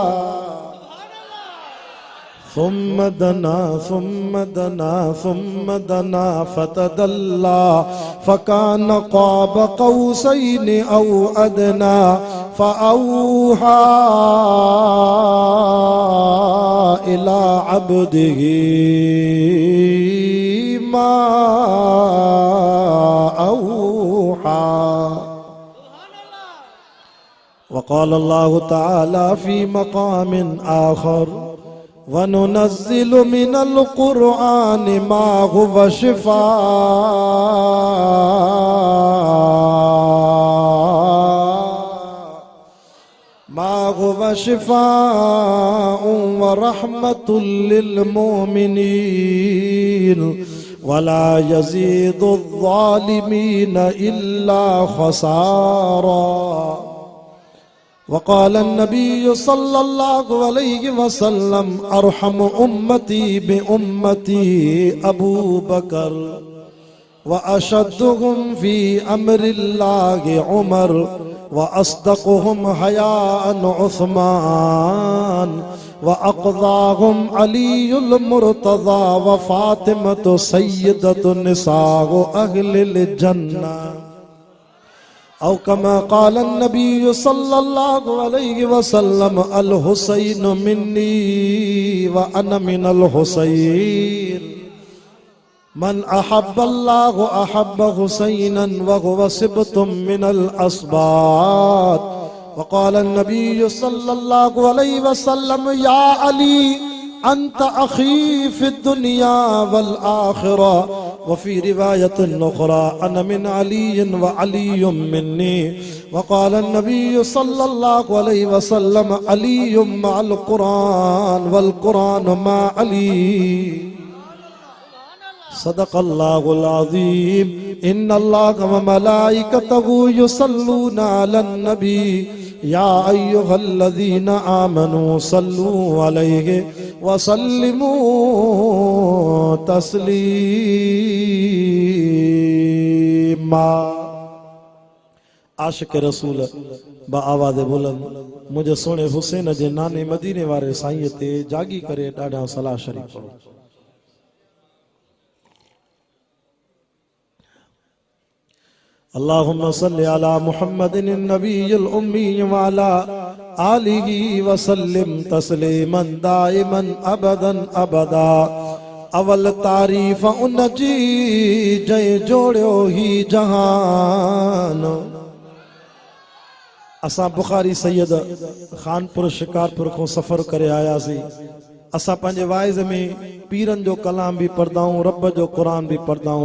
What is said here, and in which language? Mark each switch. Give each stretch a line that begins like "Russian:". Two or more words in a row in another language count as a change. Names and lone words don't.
Arabic: ثم دنا فتدلى فكان قاب قوسين أو أدنى فأوحى إلى عبده ما أوحى. وقال الله تعالى في مقام آخر وننزل من القرآن ما هو شفاء ورحمة للمؤمنين ولا يزيد الظالمين إلا خسارا. وقال النبي صلى الله عليه وسلم أرحم أمتي بأمتي أبو بكر وأشدهم في أمر الله عمر وأصدقهم حياء عثمان وأقضاهم علي المرتضى وفاطمة سيدة نساء أهل الجنة. أو كما قال النبي صلى الله عليه وسلم الحسين مني وأنا من الحسين من أحب الله أحب حسينا وهو سبط من الأسباط. وقال النبي صلى الله عليه وسلم يا علي أنت أخي في الدنيا والآخرة وفي رواية أخرى أنا من علي وعلي مني. وقال النبي صلى الله عليه وسلم علي مع القرآن والقرآن مع علي. صدق الله العظيم. إن الله وملائكته يصلون على النبي يا أيها الذين آمنوا صلوا عليه وسلموا تسليما.
Sindhi: आशिक़ रसूल बा आवाज़ बुलंद मुझे सोने हुसैन जे नाने मदीने वारे साईं ते जागी करे ॾाढा सलाह शरीफ़ पढ़ो।
Arabic: اللهم صل على محمد النبي الأمي وعلى آله وسلم تسليما دائما أبدا أبدا.
Sindhi: अवल तारीफ़ उन जी जंहिं जोड़ियो ही जहान। असां बुखारी सैयद खानपुर शिकारपुर को सफ़र करे आयासीं। असां पंहिंजे वाइज़ में पीरन जो कलाम भी पढ़ंदा आहियूं, रब जो क़ुरान भी पढ़ंदा आहियूं।